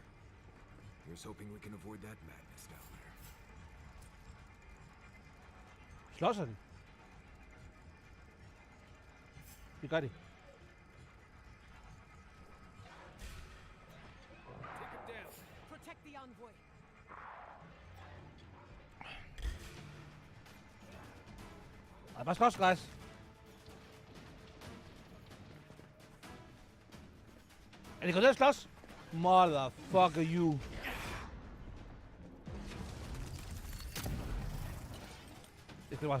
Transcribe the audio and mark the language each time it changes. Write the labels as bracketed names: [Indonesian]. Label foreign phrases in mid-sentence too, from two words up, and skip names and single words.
[English] Here's hoping we can avoid that madness down there. [Danish] Slås han? Det gør de. [English] Take him down. Protect the envoy. [Danish] Ej, bare slås, guys. Er det gået ned at slås? [English] Motherfucker you. [Danish] Det skal bare...